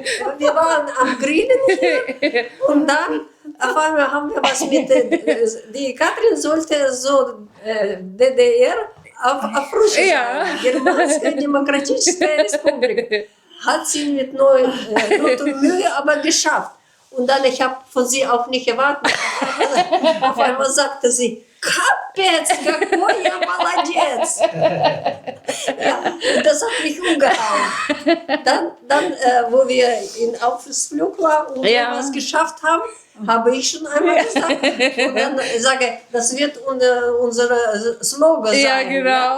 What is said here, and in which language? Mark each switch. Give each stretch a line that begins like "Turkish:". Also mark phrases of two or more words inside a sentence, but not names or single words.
German: Wir waren am Grillen hier und dann auf einmal haben wir was mit, die Katrin sollte so DDR auf Russisch, Ja. Germanische Demokratische Republik. Hat sie mit Not und Mühe aber geschafft. Und dann, ich habe von sie auch nicht erwartet. Auf einmal sagte sie,
Russian: Капец, какой я молодец!
German: Ja, das hat mich umgehauen. Dann wo wir in Ausflug waren und wir was geschafft haben, habe ich schon einmal gesagt. Und dann sage ich, das wird unser Slogan sein. Ja, genau.